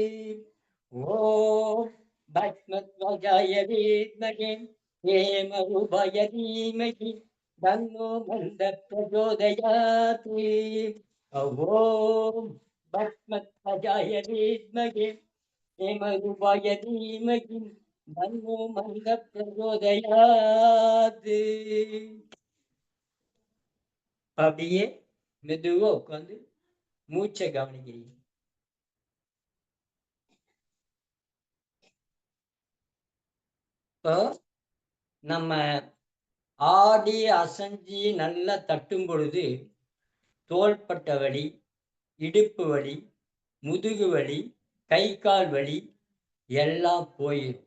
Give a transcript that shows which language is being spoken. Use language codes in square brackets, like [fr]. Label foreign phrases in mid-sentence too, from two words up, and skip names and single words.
[sa] ॐ भस्मध्वजाय विद्महे हेमरूपाय धीमहि तन्नो मन्द प्रचोदयात्। ॐ भस्मध्वजाय विद्महे हेमरूपाय धीमहि तन्नो मन्द प्रचोदयात्। [ta] அப்படியே மெதுவா உட்காந்து மூச்சை கவனிக்கிறீங்க. இப்போ நம்ம ஆடி அசைஞ்சி நல்லா தட்டும் பொழுது தோள்பட்ட வலி, இடுப்பு வலி, முதுகு வலி, கை கால் வலி எல்லாம் போயிடும்.